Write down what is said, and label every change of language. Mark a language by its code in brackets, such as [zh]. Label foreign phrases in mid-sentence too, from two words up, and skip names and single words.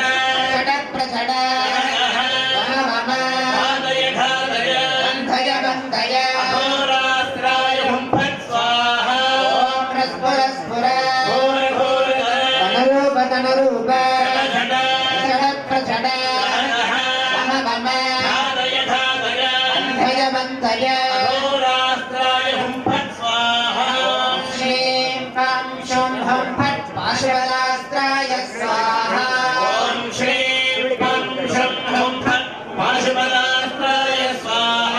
[sa] जट प्रजट मम हरय कालय अन्तय वन्तय घोरास्त्राय हुं फट् स्वाहा ॐ प्रस्फुर स्फुर घोर घोर कर रूप जनरूप ஜட जट प्रजट ஜட மம शान्तय अहोरात्राय हुं फट् स्वाहा श्रीं पं शुं हुं फट् पाशुपदास्त्राय स्वाहा ॐ श्रीं पं शुं हुं फट् पाशुपदास्त्राय स्वाहा